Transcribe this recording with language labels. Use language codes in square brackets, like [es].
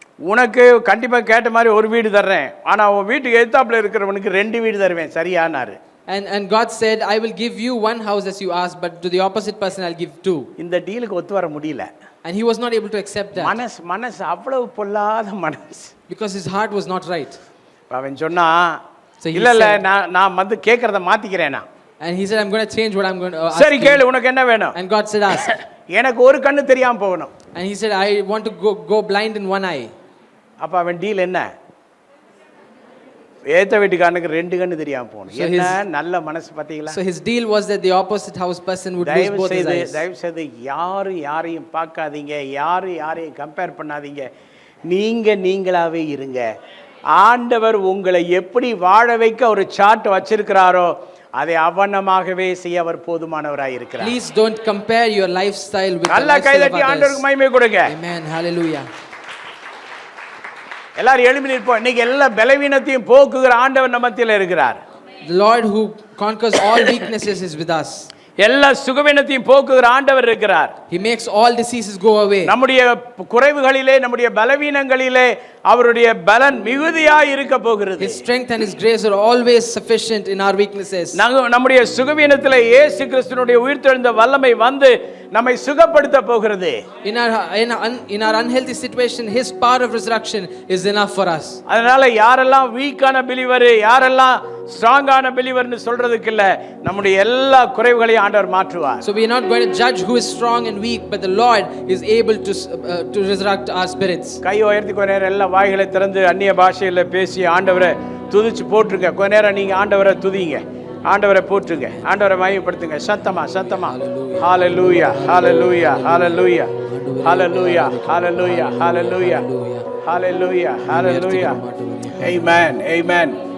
[ta] உனக்கு கண்டிப்பா கேட்ட மாதிரி ஒரு வீடு தர்றேன், ஆனா உன் வீட்டுக்கு எதிர்த்தாப்புல இருக்கிறவனுக்கு 2 வீடு தருவேன், சரியானாரு. [en] And God said, I will give you 1 house as you asked, but to the opposite person I'll give 2. [ta] இந்த டீலுக்கு ஒத்து வர முடியல. [en] And he was not able to accept that. [ta] மனசு அவ்வளவு பொல்லாத மனசு. [en] Because his heart was not right. [ta] அவன் சொன்னா, [en] So he [ta] இல்ல [en] said, [ta] நான் கேக்குறத மாத்திக்கிறேனா. [en] And he said, I'm going to change what I'm going to ask. [ta] சரி கேளு, உனக்கு என்ன வேணும்? [en] And God said, ask. [ta] எனக்கு ஒரு கண்ணு தெரியாம போகணும். [en] And he said, I want to go blind in 1 eye. [ta] அப்ப அவன் டீல் என்ன? ஏத்த வீட்டுக்காரனுக்கு 2 கண்ணு தெரியாம போகணும். என்ன நல்ல மனசு பாத்தீங்களா? [en] So his deal was that the opposite house person would lose both his eyes. [ta] தயவு செய்து யாரையும் பார்க்காதீங்க, யாரையும் கம்பேர் பண்ணாதீங்க. நீங்களாவே இருங்க. ஆண்டவர் உங்களை எப்படி வாழ வைக்க ஒரு சார்ட் வச்சிருக்கிறாரோ அதை அவனமாகவே செய்ய அவர் போதுமானவராய் இருக்கிறார். [en] Please don't compare your lifestyle with the [ta] நல்ல [en] lifestyle [ta] கைதட்டி [en] of others. [ta] ஆண்டவருக்கு மகிமை கொடுங்க. [en] Amen. Hallelujah. [ta] எல்லாரும் எழும்பி நிற்போம். இன்னைக்கு எல்லா பலவீனத்தையும் போக்குகிற ஆண்டவர் நம்ம மத்தியில இருக்கிறார். [en] The Lord who conquers all weaknesses is with us. [ta] எல்லா சுகவீனத்தையும் போக்குகிற ஆண்டவர் இருக்கிறார். [en] He makes all diseases go away. [ta] நம்முடைய குறைவுகளிலே, நம்முடைய பலவீனங்களிலே அவருடைய பலன் மிகுதியாய் இருக்க போகிறது. [en] His strength and his grace are always sufficient in our weaknesses. [ta] நம்முடைய சுகவீனத்திலே இயேசு கிறிஸ்துவினுடைய உயிர்த்தெழுந்த வல்லமை வந்து நம்மை சுகப்படுத்த போகிறது. [en] In our unhealthy situation, his power of resurrection is enough for us. [ta] அதனால யாரெல்லாம் வீக்கான பிலீவர், யாரெல்லாம் ஸ்ட்ராங்கான பிலீவர்னு சொல்றதுக்கு இல்ல, நம்முடைய எல்லா குறைவுகளையும் ஆண்டவர் மாற்றுவார். [en] So we are not going to judge who is strong and weak, but the Lord is able to resurrect our spirits. [ta] கை உயர்த்தி கொஞ்ச நேரம் எல்லா வாய்களை திறந்து அந்நிய பாஷையில பேசி ஆண்டவரை துதிச்சு போட்டுருங்க. கொஞ்ச நேரம் நீங்க ஆண்டவரை துதிங்க, ஆண்டவரை போற்றுங்க, ஆண்டவரை மகிமைப்படுத்துங்க. சத்தமா ஹalleluya hallelujah hallelujah hallelujah hallelujah hallelujah hallelujah hallelujah amen amen.